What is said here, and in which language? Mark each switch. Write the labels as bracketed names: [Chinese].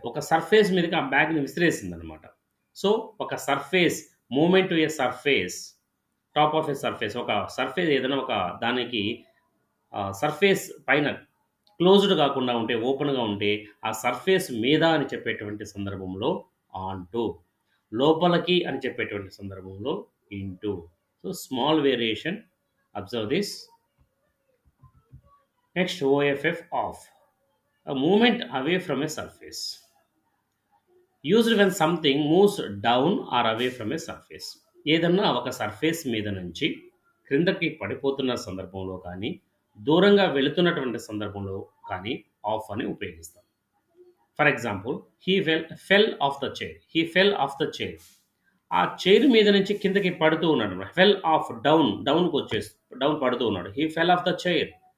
[Telugu] ఒక సర్ఫేస్ మీదకి ఆ బ్యాగ్ని విసిరేసింది అనమాట. సో ఒక surface [English] movement to a surface, [Telugu] top of ఏ surface, ఒక సర్ఫేస్ ఏదైనా ఒక దానికి సర్ఫేస్ పైన క్లోజ్డ్ కాకుండా ఉంటే ఓపెన్గా ఉంటే ఆ సర్ఫేస్ మీద అని చెప్పేటువంటి సందర్భంలో ఆన్ టు, లోపలికి అని చెప్పేటువంటి సందర్భంలో into. [English] So small variation, observe this. Next O F F off, a movement away from a surface, used when something moves down or away from a surface. [Telugu] ఏదన్నా ఒక సర్ఫేస్ మీద నుంచి క్రిందకి పడిపోతున్న సందర్భంలో కానీ దూరంగా వెళుతున్నటువంటి సందర్భంలో కానీ ఆఫ్ అని ఉపయోగిస్తాం. [English] For example, fell off the chair. He fell off the chair. [Telugu] ఆ చైర్ మీద నుంచి కిందకి పడుతూ ఉన్నాడు. ఫెల్ ఆఫ్ డౌన్కి వచ్చేసి డౌన్ పడుతూ ఉన్నాడు. [English] He fell off the chair.